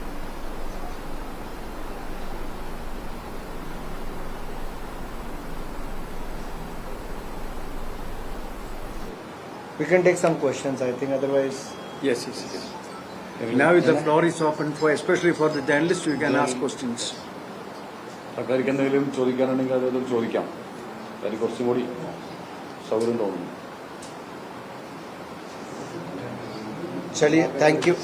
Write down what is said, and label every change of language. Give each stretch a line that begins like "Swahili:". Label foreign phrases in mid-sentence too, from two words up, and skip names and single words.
English: We can take some questions, I think, otherwise. Yes. Now the floor is open for, especially for the journalists, you can ask questions.
Malayalam: സർക്കാർക്ക് എന്തെങ്കിലും ചോദിക്കാനുണ്ടെങ്കിൽ അത് ചോദിക്കാം. അതിന് കുറച്ചും കൂടി സൗകര്യം തോന്നുന്നു.
English: चलिए, thank you.